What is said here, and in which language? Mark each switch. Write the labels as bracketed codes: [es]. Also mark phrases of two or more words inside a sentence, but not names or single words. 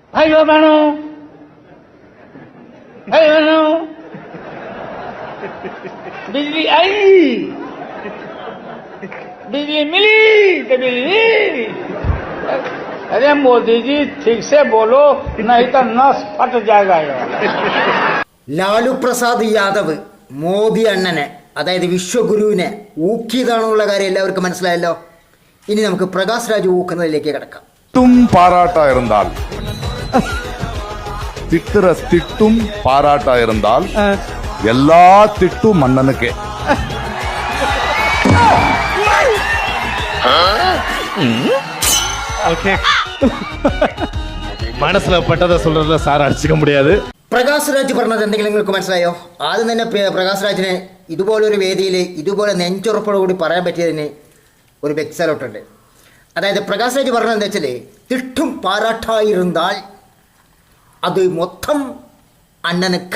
[hi] अयो बहनों, अयो बहनों, बिजली आई, बिजली मिली तो बिजली। अरे मोदी जी ठीक से बोलो, नहीं तो नस फट जाएगा यार। [ml] ലാലു പ്രസാദ് യാദവ് മോദി അണ്ണനെ അതായത് വിശ്വഗുരുവിനെ ഊക്കിയതാണെന്നുള്ള കാര്യം എല്ലാവർക്കും മനസ്സിലായല്ലോ. ഇനി നമുക്ക് പ്രകാശ് രാജ് ഊക്കുന്നതിലേക്ക് കിടക്കാം. [ta] பாராட்டா இருந்தால் திட்டுற திட்டும் பாராட்டா இருந்தால் எல்லா திட்டும் மன்னனுக்கே. மனசுல பட்டதை சொல்றதுல சார் அடிச்சுக்க முடியாது. [ml] പ്രകാശ് രാജ് പറഞ്ഞത് എന്തെങ്കിലും നിങ്ങൾക്ക് മനസ്സിലായോ? ആദ്യം തന്നെ പ്രകാശ് രാജിനെ ഇതുപോലൊരു വേദിയിൽ ഇതുപോലെ നെഞ്ചുറപ്പോടുകൂടി പറയാൻ പറ്റിയതിന് ഒരു ബെക്സലോട്ടുണ്ട്. അതായത് പ്രകാശ് രാജ് പറഞ്ഞത് എന്താ വെച്ചാൽ തിട്ടും പാരാട്ടായിരുന്നാൽ അത് മൊത്തം അണ്ണനക്ക്.